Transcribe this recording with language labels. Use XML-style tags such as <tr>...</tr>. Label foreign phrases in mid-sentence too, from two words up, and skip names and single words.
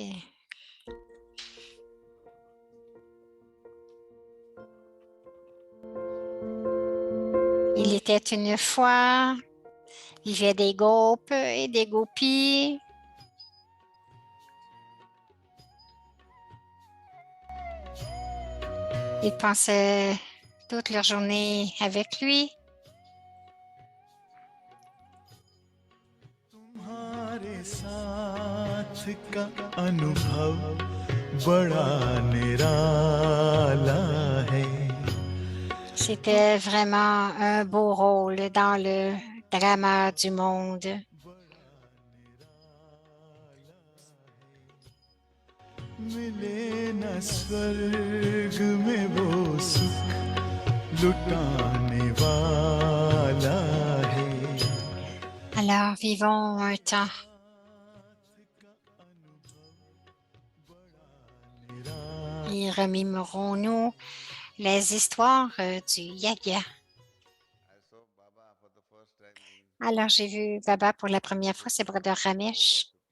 <fr>Il était une fois, il y avait des gopes et des gopis. Ils passaient toute leur journée avec lui.</fr> <hi>तुम्हारे साथ का अनुभव बड़ा निराला है</hi> <fr>C'était vraiment un beau rôle dans le drama du monde.</fr> <hi>मिले न स्वर्ग में वो सुख लुटाने वाला है</hi> <fr>Alors, vivons un temps. Et remémorons-nous les histoires du Yagya. Alors, j'ai vu Baba pour la première fois, c'est Brother Ramesh.</fr>